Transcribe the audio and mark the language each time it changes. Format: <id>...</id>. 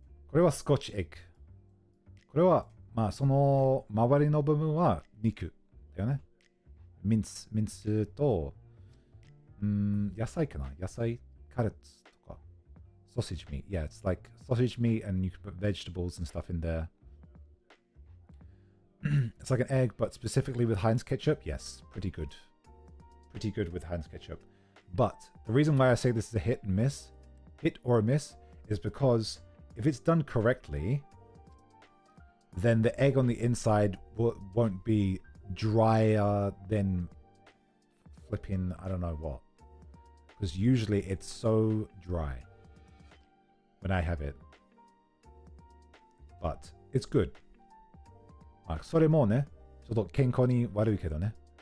<ja>これはスコッチエッグ。これは、まあ、その周りの部分は肉だよね。ミンスと、野菜かな野菜、カレッツとか。</ja> <en>Sausage meat. Yeah, it's like sausage meat and you can put vegetables and stuff in there. It's like an egg, but specifically with Heinz ketchup. Yes, pretty good. Pretty good with Heinz ketchup. But the reason why I say this is a hit or a miss, is because if it's done correctly, then the egg on the inside won't be drier than flipping, I don't know what. Because usually it's so dry when I have it. But it's good.</en> <ja>まあ、それもね、ちょっと健康に悪いけどね。</ja>